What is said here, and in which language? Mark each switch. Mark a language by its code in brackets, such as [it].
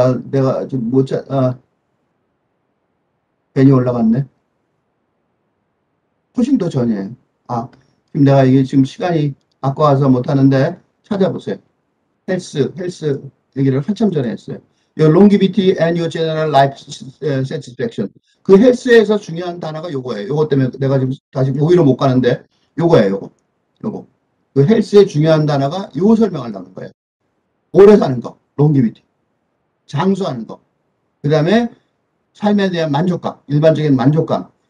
[ko] 내가 좀 괜히 올라갔네. 훨씬 더 전이에요. 지금 내가 이게 지금 시간이 아까워서 못하는데 찾아보세요. 헬스 얘기를 한참 전에 했어요. [en] Your longevity and your general life satisfaction. [ko] 그 헬스에서 중요한 단어가 요거예요. 요거 때문에 내가 지금 다시 오히려 못 가는데 요거예요. 요거. 그 헬스의 중요한 단어가 요 설명을 하는 거예요. 오래 사는 거, longevity. 장수하는 거. 그 다음에 삶에 대한 만족감, 일반적인 만족감.